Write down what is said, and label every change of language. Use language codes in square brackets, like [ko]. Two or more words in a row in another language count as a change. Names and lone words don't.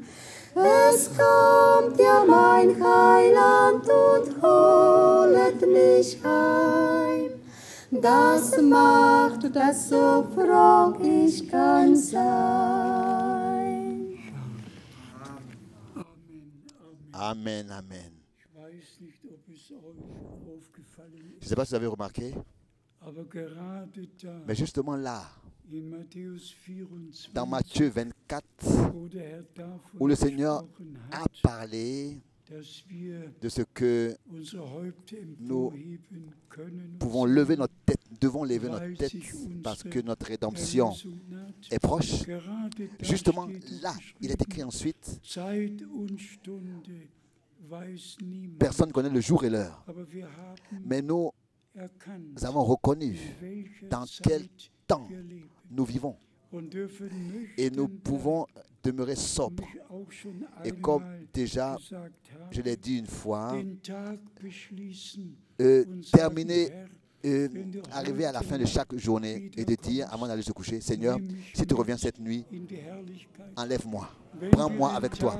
[de] Es kommt ja mein Heiland und holet mich heim. Das macht, dass so froh ich kann sein. Amen, Amen. Ich weiß nicht, ob es euch aufgefallen [fr] Je ne [de] ist, [fr] sais pas si vous avez remarqué, [de] aber gerade da [fr] mais justement là, [de] in Matthäus 24, [fr] dans Matthieu 24, [de] wo der Herr davon [fr] où le Seigneur [de] gesprochen [fr] a [de] hat, [fr] parlé [de] dass wir [fr] de ce que [de] unsere Häupter [fr] nous [de] emporheben können, [fr] pouvons lever notre tête, devons lever notre tête parce que notre rédemption est proche. [de] Gerade da [fr] Justement [de] steht [fr] là, il est [de] geschrieben, [fr] écrit ensuite, [de] Zeit und Stunde weiß niemand, [fr] personne ne connaît le jour et l'heure. [de] aber wir haben [fr] Mais nous [de] erkannt, [fr] avons reconnu [de] in welcher [fr] dans quel [de] Zeit [fr] temps [de] wir leben. [fr] nous vivons. et nous pouvons demeurer sobres. Et comme déjà, je l'ai dit une fois, terminer, arriver à la fin de chaque journée et de dire, avant d'aller se coucher, Seigneur, si tu reviens cette nuit, enlève-moi, prends-moi avec toi.